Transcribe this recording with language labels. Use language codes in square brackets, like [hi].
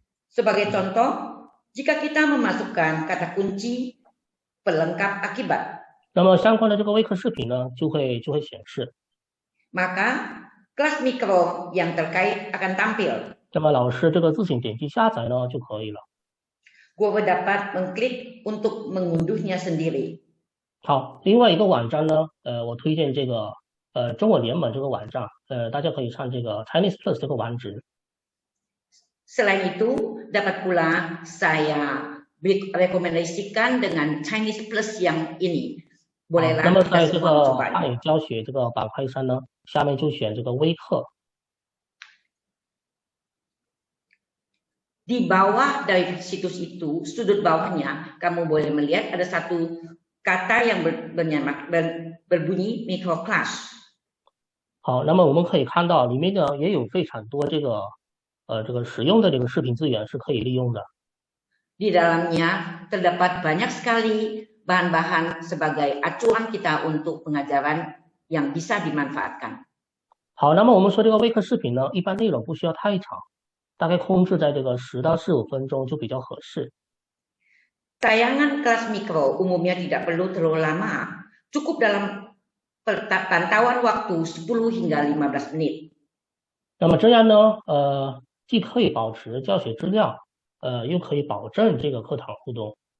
[id] Sebagai contoh, jika kita memasukkan kata kunci pelengkap akibat. [zh] 那么相关的这个微课视频呢，就会显示。 [id] Maka kelas mikro yang terkait akan tampil. [zh] 那么老师这个自行点击下载呢就可以了。 [id] Guru dapat mengklik untuk mengunduhnya sendiri. [zh] 好，另外一个网站呢，我推荐这个中文联盟这个网站，大家可以上这个 Chinese Plus 这个网址。 [id] Selain itu, dapat pula saya rekomendasikan dengan Chinese Plus yang ini. [zh] 那么在这个汉语教学这个板块上呢，下面就选这个微课。 [id] Di bawah dari situs itu, sudut bawahnya, kamu boleh melihat ada satu kata yang berbunyi microclass. [zh] 好，那么我们可以看到里面呢也有非常多这个使用的这个视频资源是可以利用的。 [id] Di dalamnya terdapat banyak sekali bahan-bahan sebagai acuan kita untuk pengajaran yang bisa dimanfaatkan. [zh] 好，那么我们说这个微课视频呢，一般内容不需要太长，大概控制在这个10到15分钟就比较合适。 [id] Tayangan kelas mikro umumnya tidak perlu terlalu lama, cukup dalam pantauan waktu 10 hingga 15 menit. [zh] 那么这样呢，既可以保持教学质量，又可以保证这个课堂互动。